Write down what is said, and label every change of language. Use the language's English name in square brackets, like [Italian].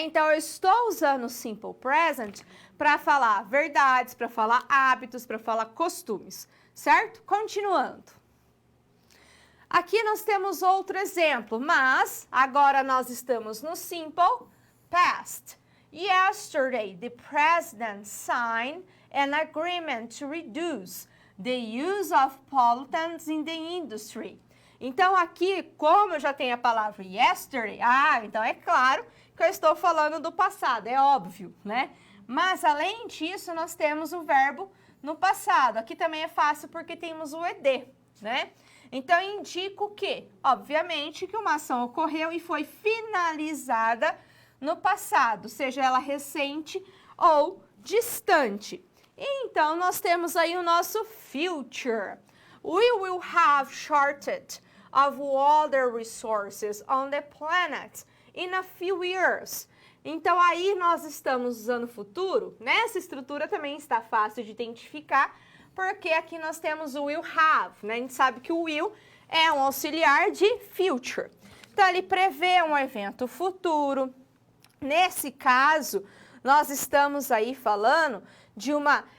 [Portuguese] Então, eu estou usando o simple present para falar verdades, para falar hábitos, para falar costumes, certo? Continuando. Aqui nós temos outro exemplo, mas agora nós estamos no simple past. [English] Yesterday, the president signed an agreement to reduce the use of pollutants in the industry. [Portuguese] Então, aqui, como eu já tenho a palavra yesterday, então é claro que eu estou falando do passado, é óbvio, né? Mas, além disso, nós temos o verbo no passado. Aqui também é fácil porque temos o ed, né? Então, indica o quê? Obviamente que uma ação ocorreu e foi finalizada no passado, seja ela recente ou distante. Então, nós temos aí o nosso future. [English] We will have shortage of water resources on the planet in a few years. [Portuguese] Então, aí nós estamos usando o futuro. Nessa estrutura também está fácil de identificar, porque aqui nós temos o will have, né? A gente sabe que o will é um auxiliar de future. Então, ele prevê um evento futuro. Nesse caso, nós estamos aí falando de uma...